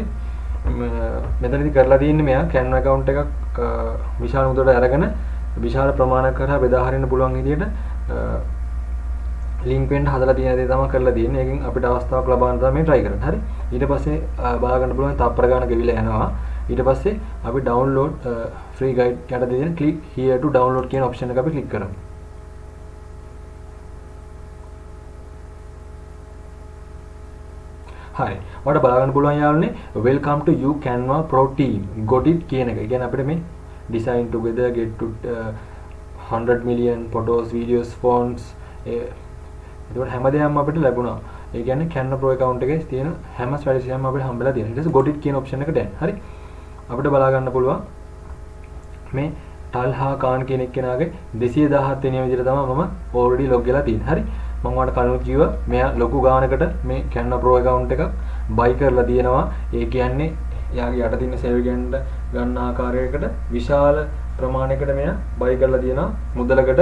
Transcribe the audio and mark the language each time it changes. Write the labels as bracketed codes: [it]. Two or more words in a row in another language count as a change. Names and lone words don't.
[si] මෙතනදී කරලා තියෙන්නේ මෙයා Canva account එකක් විශාල මුදලට අරගෙන විශාල ප්‍රමාණයක් කරා බෙදා හරින්න පුළුවන් විදිහට link වෙන්න හදලා තියෙන දේ තමයි කරලා තියෙන්නේ. ඒකෙන් අපිට අවස්ථාවක් ලබා ගන්න තමයි try කරන්නේ. හරි. ඊට පස්සේ බලා ගන්න පුළුවන් තප්පර ගන්න ගෙවිලා යනවා. ඊට පස්සේ අපි [en] download free guide [si] යට දෙන [en] click here to download [si] කියන option එක අපි click කරමු. හරි. ඔයාලට බලා ගන්න පුළුවන් යාළුවනේ [en] welcome to you Canva Pro team got it [si] කියන එක. ඒ කියන්නේ අපිට මේ [en] design together get to 100 million photos videos fonts [si] ඒකට හැමදේම අපිට ලැබුණා. ඒ කියන්නේ Canva Pro account එකේ තියෙන හැම ස්ට්‍රැටජියක්ම අපිට හම්බෙලා තියෙනවා. ඊට පස්සේ [en] got it [si] කියන option එක දැන්. හරි. අපිට බලා ගන්න පුළුවන් මේ ටල්හා කාන් කියන එක්කෙනාගේ 217 වෙනි විදිහට තමයි මම [en] already log [si] වෙලා තියෙන්නේ. හරි. මම ඔයාලට කලින් කිව්වා මෙයා ලොකු ගානකට මේ Canva Pro account එකක් buy කරලා තියෙනවා. ඒ කියන්නේ එයාගේ යට තියෙන save ගන්න ආකාරයකට විශාල ප්‍රමාණයකට මෙයා buy කරලා තියෙනවා මුදලකට.